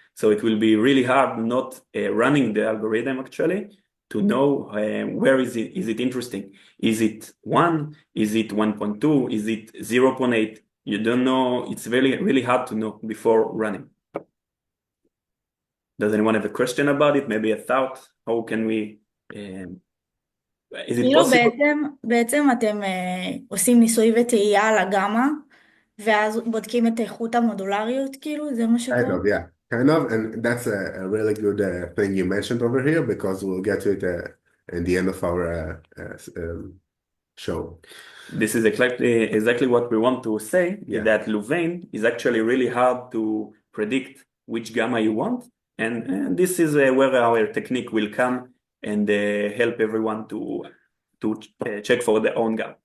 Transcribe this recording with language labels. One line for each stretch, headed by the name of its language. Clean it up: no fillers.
English: So it will be really hard not running the algorithm actually to know where is it interesting. Is it 1? Is it 1.2? Is it 0.8? You don't know. It's really, really hard to know before running. Does anyone have a question about it? Maybe a thought? How can we... is it possible?
Hebrew: בעצם אתם עושים ניסוי וטעייה על הגמא, ואז בודקים את איכות המודולריות, כאילו? זה מה שקורה?
English: Kind of, yeah. Kind of, and that's a really good thing you mentioned over here, because we'll get to it in the end of our show. This is exactly what we want to say, Yeah. that Louvain is actually really hard to predict which gamma you want, and this is where our technique will come and help everyone to check for their own gamma.